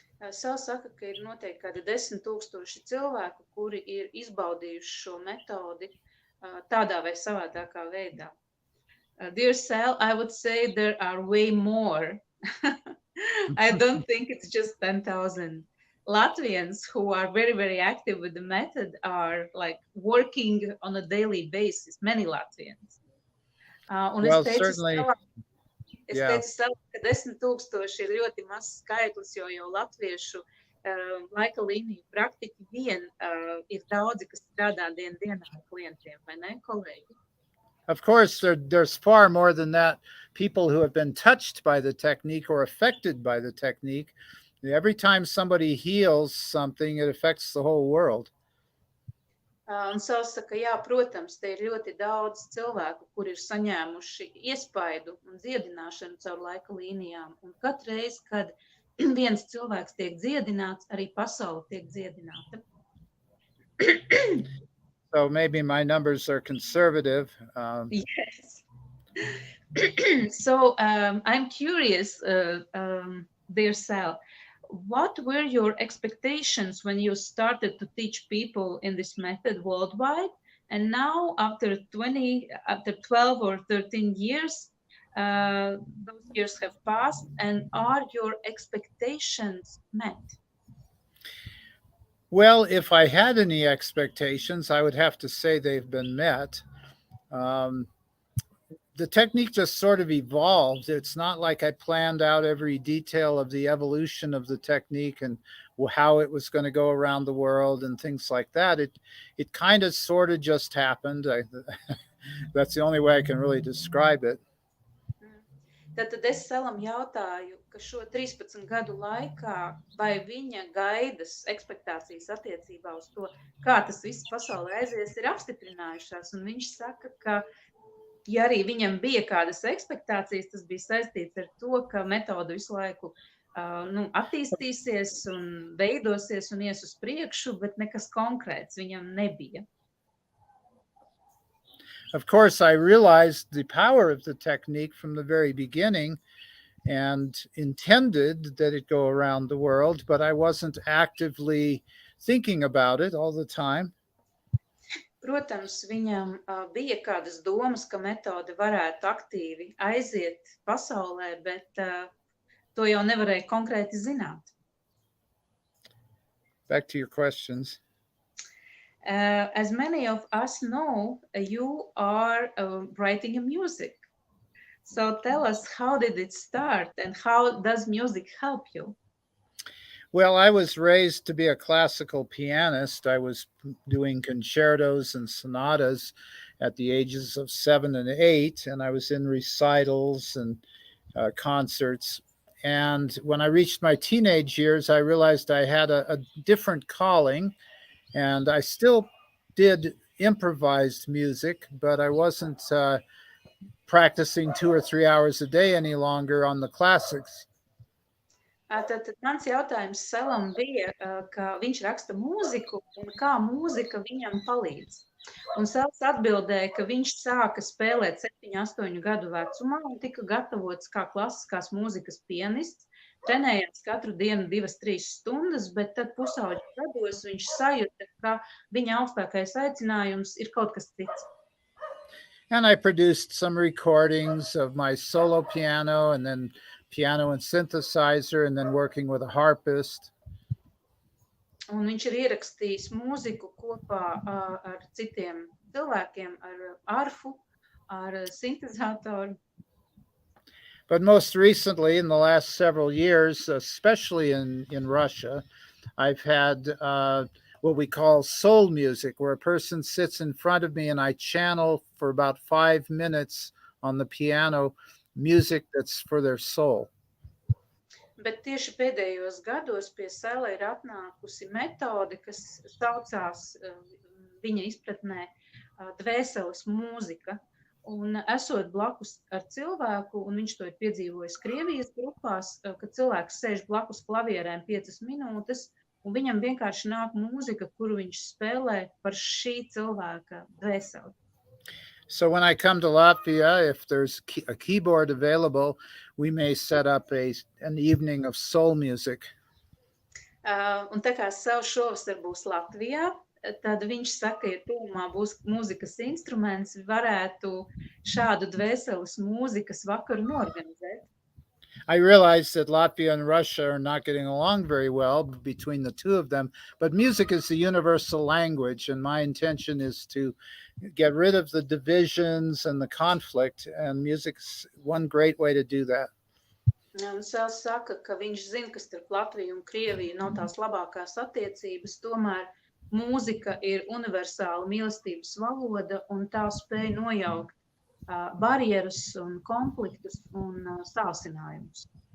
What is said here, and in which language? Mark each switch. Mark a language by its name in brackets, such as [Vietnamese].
[Latvian] Sal saka, ka ir noteikti kādi 10,000 cilvēku, kuri ir izbaudījuši šo metodi tādā vai savādākā veidā. [English] Dear Sal, I would say there are way more. I don't think it's just 10,000. Latvians who are very, very active with the method are like working on a daily basis, many Latvians. Well, certainly, [Latvian] Es teicu Savā, ka 10,000 ir ļoti mazs skaitlis, jo latviešu laika līniju praktiķi vien ir daudzi, kas strādā dienā ar klientiem, vai ne, kolēģi? [English] Of course, there's far more than that. People who have been touched by the technique or affected by the technique. Every time somebody heals something, it affects the whole world. [Latvian] Un Sal saka, jā, protams, te ir ļoti daudz cilvēku, kur ir saņēmuši iespaidu un dziedināšanu caur laika līnijām. Un katru reizi, kad viens cilvēks tiek dziedināts, arī pasaule tiek dziedināta. [English] So maybe my numbers are conservative. Yes. So I'm curious, dear Sal, what were your expectations when you started to teach people in this method worldwide? And now, after 12 or 13 years, those years have passed, and are your expectations met? Well, if I had any expectations, I would have to say they've been met. The technique just sort of evolved. It's not like I planned out every detail of the evolution of the technique and how it was going to go around the world and things like that. It kind of sort of just happened. That's the only way I can really describe it. [Latvian] Tad es Salam jautāju, ka šo 13 gadu laikā vai viņa gaidas, ekspektācijas attiecībā uz to, kā tas viss pasaulē aizies, ir apstiprinājušās. Un viņš saka, ka ja arī viņam bija kādas ekspektācijas, tas bija saistīts ar to, ka metode visu laiku attīstīsies un veidosies un ies uz priekšu, bet nekas konkrēts viņam nebija. [English] Of course, I realized the power of the technique from the very beginning and intended that it go around the world, but I wasn't actively thinking about it all the time. [Latvian] Protams, viņam bija kādas domas, ka metode varētu aktīvi aiziet pasaulē, bet to jau nevarēja konkrēti zināt. [English] Back to your questions. As many of us know, you are writing a music. So tell us, how did it start and how does music help you? Well, I was raised to be a classical pianist. I was doing concertos and sonatas at the ages of 7 and 8, and I was in recitals and concerts. And when I reached my teenage years, I realized I had a different calling, and I still did improvised music, but I wasn't practicing 2 or 3 hours a day any longer on the classics. [Latvian] Tad mans jautājums Salam bija, ka viņš raksta mūziku un kā mūzika viņam palīdz. Un Sals atbildēja, ka viņš sāka spēlēt 7-8 gadu vecumā un tika gatavots kā klasiskās mūzikas pianists, trenējās katru dienu 2-3 stundas, bet tad pusauģu gados viņš sajūta, ka viņa augstākais aicinājums ir kaut kas cits. [English] And I produced some recordings of my solo piano and then piano and synthesizer, and then working with a harpist. [Latvian] Un viņš ir ierakstījis mūziku kopā ar citiem cilvēkiem, ar arfu, ar sintezatoru. [English] But most recently, in the last several years, especially in Russia, I've had what we call soul music, where a person sits in front of me and I channel for about 5 minutes on the piano music that's for their soul. [Latvian] Bet tieši pēdējos gados pie Sela ir atnākusi metode, kas saucās viņa izpratnē dvēseles mūzika. Un esot blakus ar cilvēku, un viņš to ir piedzīvojis Krievijas grupās, kad cilvēks sēž blakus klavierēm 5 minūtes, un viņam vienkārši nāk mūzika, kuru viņš spēlē par šī cilvēka dvēseli. [English] So when I come to Latvia, if there's a keyboard available, we may set up an evening of soul music. [Latvian] Un tā kā Sel šovasar būs Latvijā, tad viņš saka, ja tūmā būs mūzikas instruments, varētu šādu dvēseles mūzikas vakaru norganizēt. [English] I realize that Latvia and Russia are not getting along very well between the two of them, but music is the universal language, and my intention is to get rid of the divisions and the conflict, and music's one great way to do that. [Latvian] Un Sels saka, ka viņš zina, ka starp Latviju un Krieviju nav tās labākās attiecības, tomēr mūzika ir universāla mīlestības valoda, un tā spēj nojaukt barjeras un konfliktus un sāsinājumus.